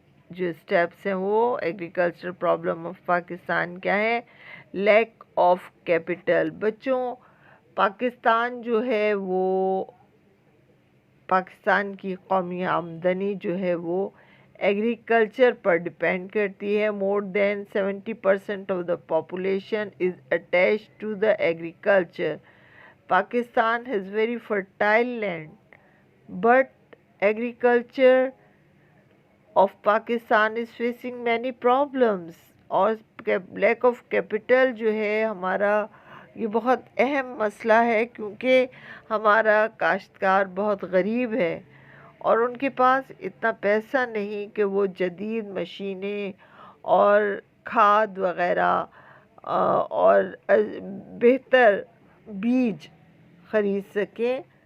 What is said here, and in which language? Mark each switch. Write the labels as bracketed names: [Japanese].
[Urdu] جو اسٹیپس ہیں وہ ایگریکلچرل پرابلم آف پاکستان کیا ہے؟ [English] Lack of capital. [Urdu] بچوں، پاکستان جو ہے وہ پاکستان کی قومی آمدنی جو ہے وہ ایگریکلچر پر ڈپینڈ کرتی ہے. [English] More than 70% of the population is attached to the agriculture. Pakistan has very fertile land, but agriculture of Pakistan is facing many problems. [Urdu] اور لیک آف کیپٹل جو ہے ہمارا یہ بہت اہم مسئلہ ہے کیونکہ ہمارا کاشتکار بہت غریب ہے اور ان کے پاس اتنا پیسہ نہیں کہ وہ جدید مشینیں اور کھاد وغیرہ اور بہتر بیج خرید سکیں.